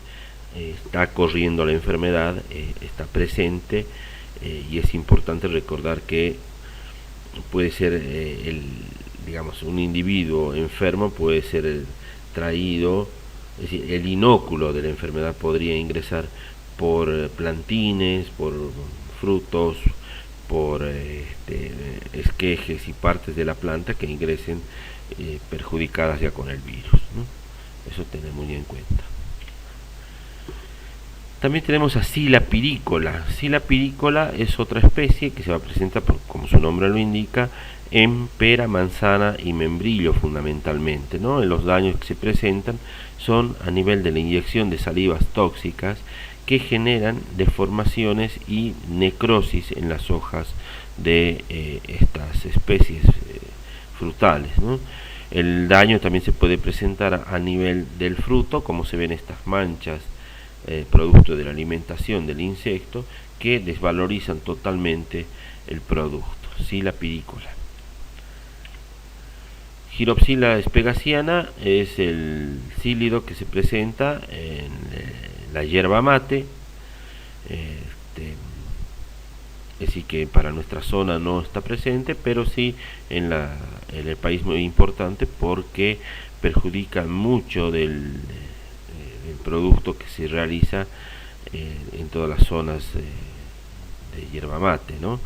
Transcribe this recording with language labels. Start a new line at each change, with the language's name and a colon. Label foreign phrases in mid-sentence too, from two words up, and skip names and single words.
Spanish: está corriendo la enfermedad, está presente, y es importante recordar que puede ser un individuo enfermo puede ser traído, es decir, el inóculo de la enfermedad podría ingresar por plantines, por frutos, por esquejes y partes de la planta que ingresen perjudicadas ya con el virus, ¿no? Eso tenemos muy en cuenta. También tenemos a Scilla piricola. Scilla piricola es otra especie que se va a presentar, como su nombre lo indica, en pera, manzana y membrillo fundamentalmente, ¿no? Los daños que se presentan son a nivel de la inyección de salivas tóxicas que generan deformaciones y necrosis en las hojas de estas especies frutales, ¿no? El daño también se puede presentar a nivel del fruto, como se ven estas manchas producto de la alimentación del insecto, que desvalorizan totalmente el producto. Scilla piricola. Giropsila spegasiana es el cílido que se presenta en la yerba mate, es decir que para nuestra zona no está presente, pero sí en el país muy importante, porque perjudica mucho del producto que se realiza en todas las zonas de yerba mate, ¿no?